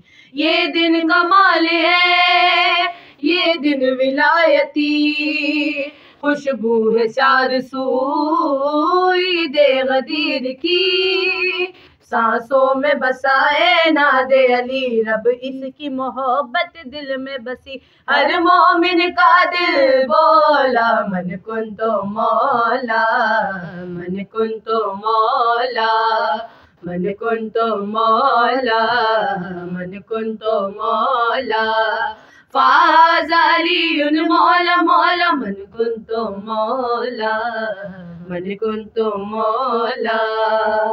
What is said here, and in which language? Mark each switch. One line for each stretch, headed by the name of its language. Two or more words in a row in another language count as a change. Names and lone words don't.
Urdu: یہ دن کمال ہے، یہ دن ولایتی، خوشبو ہے چار سو عید غدیر کی۔ سانسوں میں بسا ہے
Arabic: ناد علی،
Urdu: رب اس کی محبت دل میں بسی، ہر مومن کا دل بولا
Arabic: من کن تو مولا، من کن تو مولا، من کن تو مولا، من کن تو مولا، فاز علی مولا مولا، من کن تو مولا، من کن تو مولا۔